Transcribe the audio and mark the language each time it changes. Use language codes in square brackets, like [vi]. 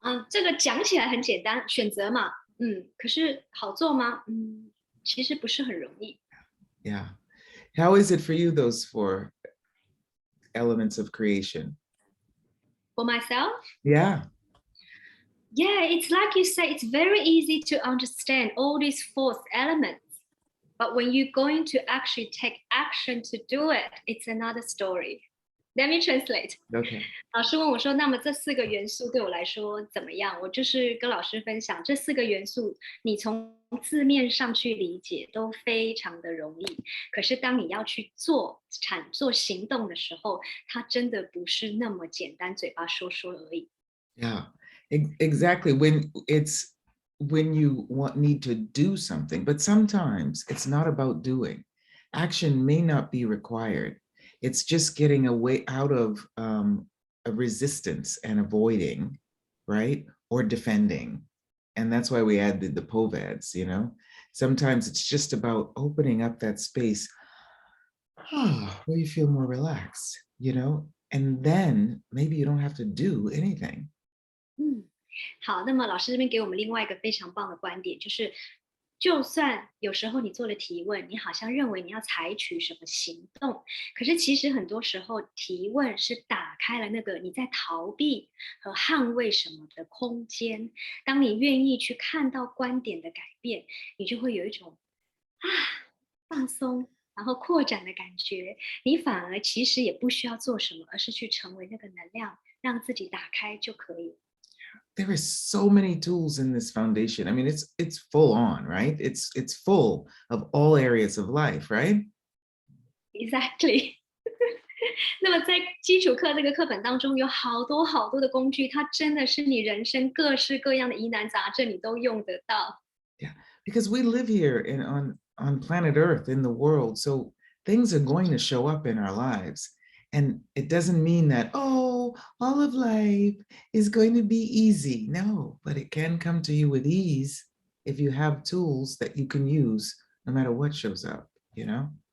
[zh] 这个讲起来很简单，选择嘛，可是好做吗？其实不是很容易。 [en] Yeah. How is it for you, those four elements of creation? For myself, Yeah. yeah, it's like you say, it's very easy to understand all these four elements. But when you're going to actually take action to do it, it's another story. Let me translate. Okay. [zh] 老师问我说：“那么这四个元素对我来说怎么样？” 我就是跟老师分享，这四个元素你从字面上去理解都非常的容易，可是当你要去做行动的时候，它真的不是那么简单，嘴巴说说而已。 [en] Yeah. Exactly. When you need to do something, but sometimes it's not about doing. Action may not be required. It's just getting away out of a resistance and avoiding, right? Or defending. And that's why we added the POVADs, you know? Sometimes it's just about opening up that space where you feel more relaxed, you know? And then maybe you don't have to do anything. [zh] 嗯，好，那么老师这边给我们另外一个非常棒的观点，就是就算有时候你做了提问，你好像认为你要采取什么行动，可是其实很多时候提问是打开了那个你在逃避和捍卫什么的空间。当你愿意去看到观点的改变，你就会有一种啊放松，然后扩展的感觉。你反而其实也不需要做什么，而是去成为那个能量，让自己打开就可以了。 [en] There is so many tools in this foundation. I mean, it's full on, right? It's full of all areas of life, right? Exactly [zh] 那么在基础课这个课本当中，有好多好多的工具，它真的是你人生各式各样的疑难杂症，你都用得到。 [en] Yeah, because we live here on planet Earth in the world, so things are going to show up in our lives. And it doesn't mean that, oh, all of life is going to be easy. No, but it can come to you with ease if you have tools that you can use no matter what shows up, you know?